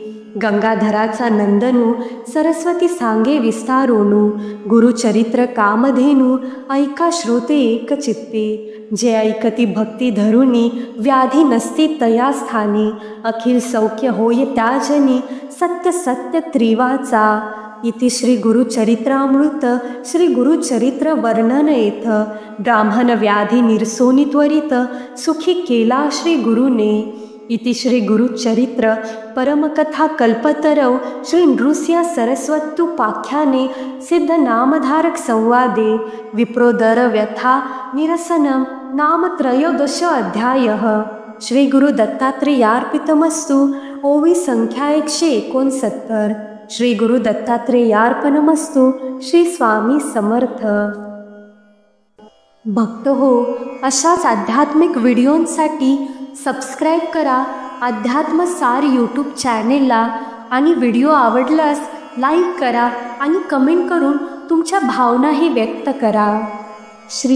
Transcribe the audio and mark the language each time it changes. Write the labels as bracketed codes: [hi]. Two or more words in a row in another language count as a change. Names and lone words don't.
[mr] गंगाधराचा नंदनू सरस्वती सांगे विस्तारोनू, गुरुचरित्र कामधेनू ऐका श्रोते एक चित्ते. जे ऐकती भक्ती धरुनी व्याधी नसती तया स्थानी, अखिल सौख्य होय त्या जनी सत्य सत्य त्रिवाचा. इति श्री गुरुचरित्रामृत श्री गुरुचरित्र वर्णन येथ. ब्राह्मण व्याधी निरसोनी त्वरित सुखी केला श्री गुरुने. [sa] इति श्री गुरुचरित्र परमकथा कल्पतरौ श्री नृस्य सरस्वत्युपाख्याने सिद्ध नामधारक संवादे विप्रोदर व्यथा निरसनम नाम त्रयोदश अध्यायः. श्री गुरु दत्तात्रेयार्पितमस्तु. [mr] ओवी संख्या 169. [sa] श्री गुरु दत्तात्रेयार्पणमस्तु. [mr] श्री स्वामी समर्थ. भक्त हो, अशाच आध्यात्मिक व्हिडिओंसाठी सबस्क्राईब करा अध्यात्मसार यूट्यूब चॅनेलला, आणि व्हिडिओ आवडल्यास लाईक करा आणि कमेंट करून तुमच्या भावनाही व्यक्त करा.